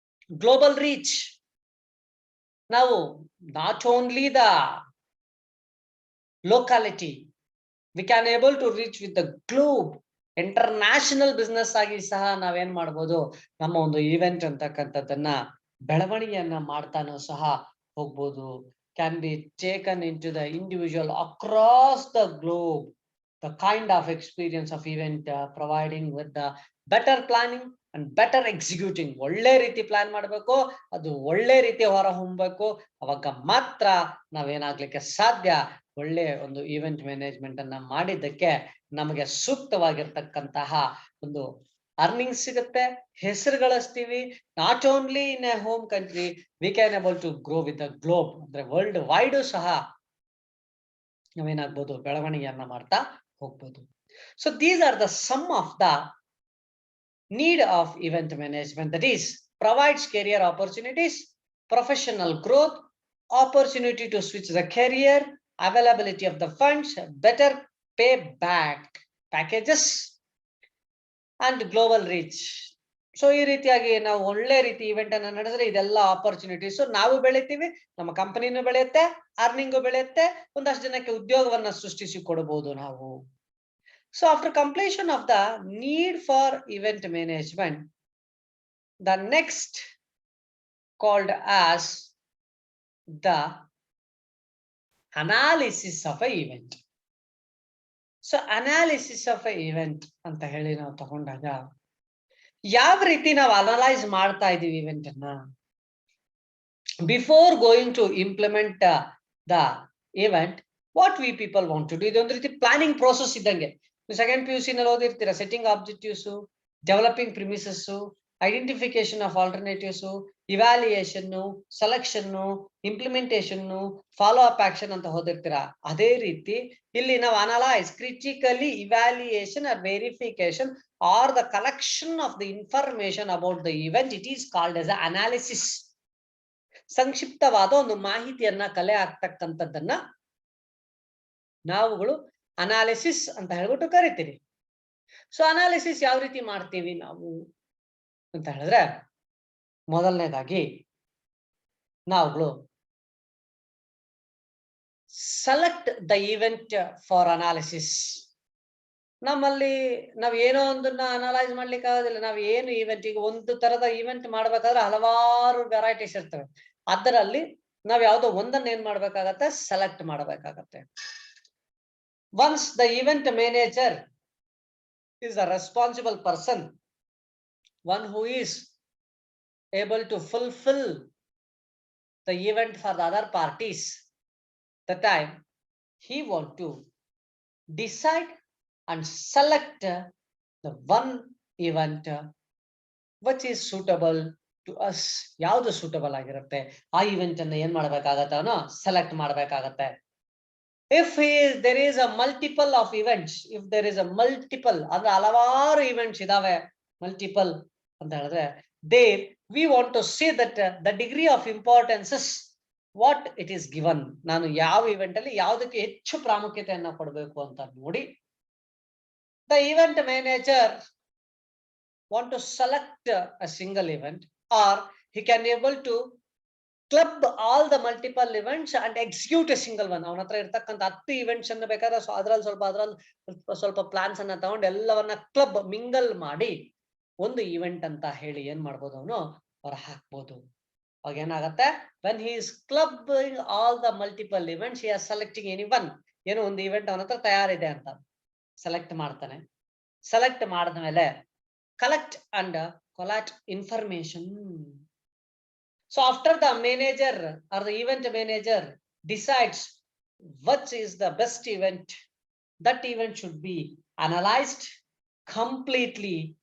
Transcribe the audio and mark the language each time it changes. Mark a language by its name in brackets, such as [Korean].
[English] Global reach, ನಾವು not only the locality, we can able to reach with the globe. [Kannada] International business ಆಗಿ ಸಹ ನಾವೇನ್ ಮಾಡ್ಬೋದು, ನಮ್ಮ ಒಂದು ಇವೆಂಟ್ ಅಂತಕ್ಕಂಥದ್ದನ್ನ ಬೆಳವಣಿಗೆಯನ್ನ ಮಾಡ್ತಾನೂ ಸಹ ಹೋಗ್ಬೋದು. [English] Can be taken in to the individual across the globe. The kind of experience of event providing with the better planning and better executing. [Kannada] ಒಳ್ಳೆ ರೀತಿ ಪ್ಲಾನ್ ಮಾಡಬೇಕು, ಅದು ಒಳ್ಳೆ ರೀತಿ ಹೊರ ಹೊಮ್ಮಬೇಕು. ಅವಾಗ ಮಾತ್ರ ನಾವೇನಾಗ್ಲಿಕ್ಕೆ ಸಾಧ್ಯ, ಒಳ್ಳೆ ಒಂದು ಇವೆಂಟ್ ಮ್ಯಾನೇಜ್ಮೆಂಟ್ ಅನ್ನ ಮಾಡಿದ್ದಕ್ಕೆ ನಮಗೆ ಸೂಕ್ತವಾಗಿರ್ತಕ್ಕಂತಹ ಒಂದು ಅರ್ನಿಂಗ್ ಸಿಗುತ್ತೆ, ಹೆಸರು ಗಳಿಸ್ತೀವಿ. [English] Not only in a home country, we can able to grow with the globe. [Kannada] ಅಂದ್ರೆ ವರ್ಲ್ಡ್ ವೈಡ್ ಸಹ ನಾವೇನಾಗ್ಬೋದು, ಬೆಳವಣಿಗೆಯನ್ನ ಮಾಡ್ತಾ ಹೋಗ್ಬೋದು. [English] So these are the sum of the need of event management, that is provides career opportunities, professional growth, opportunity to switch the career, availability of the funds, better payback packages and global reach. [Kannada] So ಈ ರೀತಿಯಾಗಿ ನಾವು ಒಳ್ಳೆ ರೀತಿ event ಅನ್ನ ನಡೆಸಿದ್ರೆ ಇದೆಲ್ಲ opportunities ನಾವು ಬೆಳಿತೀವಿ, ನಮ್ಮ ಕಂಪನಿನೂ ಬೆಳೆಯುತ್ತೆ, ಅರ್ನಿಂಗು ಬೆಳೆಯುತ್ತೆ, ಒಂದಷ್ಟು ಜನಕ್ಕೆ ಉದ್ಯೋಗವನ್ನ ಸೃಷ್ಟಿಸಿ ಕೊಡಬಹುದು ನಾವು. [English] So after completion of the need for event management, the next called as the analysis of a event. So analysis of a event [Kannada] ಅಂತ ಹೇಳಿ ನಾವು ತಗೊಂಡಾಗ ಯಾವ ರೀತಿ ನಾವು ಅನಲೈಸ್ ಮಾಡ್ತಾ ಇದೀವಿ ಇವೆಂಟ್ ಅನ್ನ. [English] before going to implement the event, what we people want to do, [Kannada] ಇದೊಂದು ರೀತಿ ಪ್ಲಾನಿಂಗ್ ಪ್ರೋಸೆಸ್ ಇದ್ದಂಗೆ. ಸೆಕೆಂಡ್ PUC ನಲ್ಲಿ ಓದಿರ್ತೀರಾ, setting objectives, developing premises, identification of alternatives, evaluation, selection, implementation, follow up action ಅಂತ ಓದಿರ್ತೀರಾ. ಅದೇ ರೀತಿ ಇಲ್ಲಿ ನಾವು [English] Analyse, critically evaluation or verification or the collection of the information about the event, it is called as analysis. [Kannada] ಸಂಕ್ಷಿಪ್ತವಾದ ಒಂದು ಮಾಹಿತಿಯನ್ನ ಕಲೆ ಆಗ್ತಕ್ಕಂಥದ್ದನ್ನ ನಾವುಗಳು analysis ಅಂತ ಹೇಳ್ಬಿಟ್ಟು ಕರಿತೀವಿ. ಸೊ ಅನಾಲಿಸಿಸ್ ಯಾವ ರೀತಿ ಮಾಡ್ತೀವಿ ನಾವು ಅಂತ ಹೇಳಿದ್ರೆ, ಮೊದಲನೇದಾಗಿ ನಾವುಗಳು [English] Select the event for analysis. [Kannada] ನಮ್ಮಲ್ಲಿ ನಾವ್ ಏನೋ ಒಂದನ್ನ ಅನಲೈಸ್ ಮಾಡ್ಲಿಕ್ಕೆ ಆಗೋದಿಲ್ಲ. ನಾವ್ ಏನು ಇವೆಂಟ್, ಈಗ ಒಂದು ತರದ ಇವೆಂಟ್ ಮಾಡ್ಬೇಕಾದ್ರೆ ಹಲವಾರು ವೆರೈಟೀಸ್ ಇರ್ತವೆ. ಅದರಲ್ಲಿ ನಾವ್ ಯಾವ್ದೋ ಒಂದನ್ನ ಏನ್ ಮಾಡ್ಬೇಕಾಗತ್ತೆ, ಸೆಲೆಕ್ಟ್ ಮಾಡ್ಬೇಕಾಗತ್ತೆ. [English] Once the event manager is a responsible person, one who is able to fulfill the event for the other parties, the time he want to decide and select the one event which is suitable to us. [Kannada] ಯಾವುದು suitable ಆಗಿರುತ್ತೆ ಆ event ಅನ್ನ ಏನ್ ಮಾಡ್ಬೇಕಾಗತ್ತೆ, ಅವನು select ಮಾಡ್ಬೇಕಾಗತ್ತೆ. [English] If there is a multiple of events, if there is a multiple [Kannada] ಅಂದ್ರೆ ಹಲವಾರು ಇವೆಂಟ್ಸ್ ಇದಾವೆ, ಮಲ್ಟಿಪಲ್ ಅಂತ ಹೇಳಿದ್ರೆ, [English] there we want to see that the degree of importance is what it is given. [Kannada] ನಾನು ಯಾವ ಇವೆಂಟ್ ಅಲ್ಲಿ ಯಾವುದಕ್ಕೆ ಹೆಚ್ಚು ಪ್ರಾಮುಖ್ಯತೆಯನ್ನ ಕೊಡಬೇಕು ಅಂತ ನೋಡಿ, [English] the event manager want to select a single event, or he can able to club all the multiple events and execute a single one. [Kannada] ಅವನ ಹತ್ರ ಇರ್ತಕ್ಕಂಥ 10 events ಅನ್ನ ಬೇಕಾದ್ರೆ ಅದ್ರಲ್ಲಿ ಸ್ವಲ್ಪ ಪ್ಲಾನ್ಸ್ ಅನ್ನ ತಗೊಂಡು ಎಲ್ಲವನ್ನ ಕ್ಲಬ್ ಮಿಂಗಲ್ ಮಾಡಿ ಒಂದು ಇವೆಂಟ್ ಅಂತ ಹೇಳಿ ಏನ್ ಮಾಡ್ಬೋದು, ಅವನು ಹೊರ ಹಾಕ್ಬೋದು. ಅವಾಗ ಏನಾಗತ್ತೆ, [English] when he is clubbing all the multiple events, he is selecting any one. [Kannada] ಏನೋ ಒಂದು ಇವೆಂಟ್ ಅವನ ಹತ್ರ ತಯಾರಿದೆ ಅಂತ ಸೆಲೆಕ್ಟ್ ಮಾಡ್ತಾನೆ. ಸೆಲೆಕ್ಟ್ ಮಾಡಿದ್ಮೇಲೆ [English] collect and collect information. So after the manager or the event manager decides what is the best event, that event should be analyzed completely